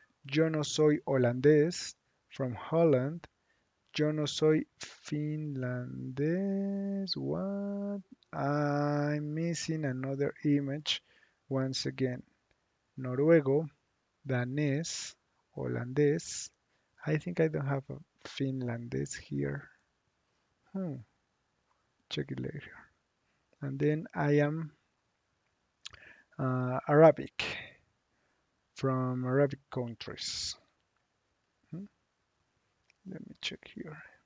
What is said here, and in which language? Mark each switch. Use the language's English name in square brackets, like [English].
[Spanish] Yo no soy holandés, [English] from Holland. [Spanish] Yo no soy finlandés. [English] What? I'm missing another image once again. [Spanish] Noruego, danés, holandés. [English] I think I don't have a finlandés here. Check it later. And then I am Arabic, from Arabic countries. Hmm, Let me check here.